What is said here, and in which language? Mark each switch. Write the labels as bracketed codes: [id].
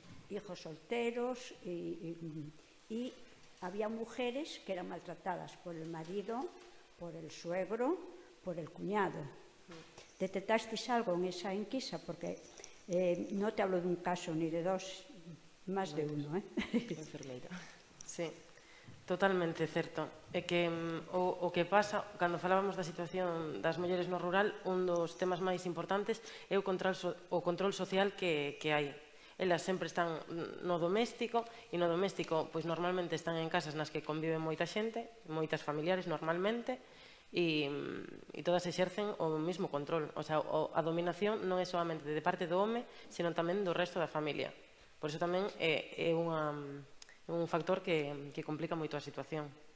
[es] Hijos solteros y había mujeres que eran maltratadas por el marido, por el suegro, por el cuñado. ¿Detectasteis algo en esa enquisa? Porque no te hablo de un caso ni de dos, más de uno. [gl] Enfermeira. Sí. Totalmente certo. É que o que pasa, cando falábamos da situación das mulleres no rural, un dos temas máis importantes é o control social que hai. Elas sempre están no doméstico, e no doméstico, pois normalmente están en casas nas que conviven moita xente, moitas familiares normalmente, e todas exercen o mesmo control. O sea, a dominación non é solamente de parte do home, senón tamén do resto da familia. Por iso tamén é un factor que complica moito a situación.